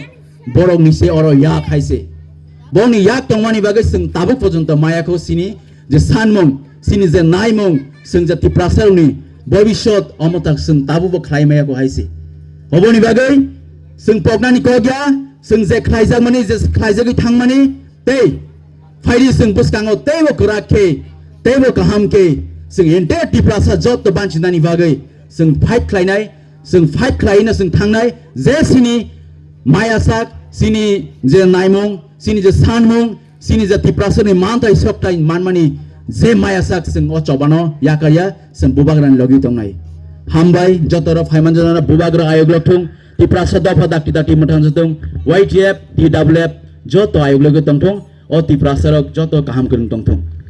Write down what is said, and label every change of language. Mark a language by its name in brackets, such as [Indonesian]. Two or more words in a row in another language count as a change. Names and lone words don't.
[Kok Borok] बरक निसे अरो याक हायसे बनि याक तंमानि बागै जों ताबुक पर्यन्त मायाखौ सिनि जे सानमुं सिनि जे नायमुं जों जे तिप्रासानि भविष्यत अमतक जों ताबुक खालायमायाखौ हायसे अबनि बागै जों पगनानि कगया जों जे खायजागमानि जे खायजागै थांमानि ते फायदि जों बुसकाङो तेबो गोराखे tebo kaham ke sing entire tiprasa jot to banchidani bagai sing fight khlainai sing fight khlaina sing thangnai je sini mayasak sini je naimung sini je sanmung sini je tiprasa ni mantai soktai manmani je mayasak sing ochobano yakaya sing bubagran logi tongnai hambai jotoro phaimanjana bubagra ayog lokthung tiprasa dafa dakti dakti matan jotong YTF TWF joto ayog logi tongthong o tiprasa rok joto kaham kun tongthong